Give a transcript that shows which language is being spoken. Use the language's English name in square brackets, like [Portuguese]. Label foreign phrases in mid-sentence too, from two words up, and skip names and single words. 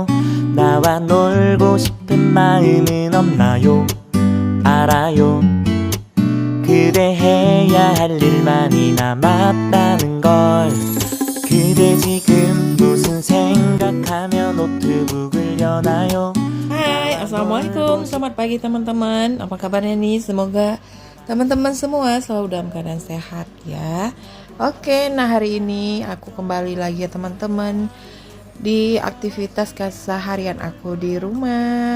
[Korean] 나와 놀고 싶은 마음은 없나요? 알아요. 그대 해야 할 일만이 남았다는 걸. 그대 지금 무슨 생각하며 노트북을 여나요? [Indonesian] Hai, Assalamualaikum, selamat pagi teman-teman. Apa kabarnya nih? Semoga teman-teman semua selalu dalam keadaan sehat ya. Oke, nah hari ini aku kembali lagi ya teman-teman di aktivitas keseharian aku di rumah.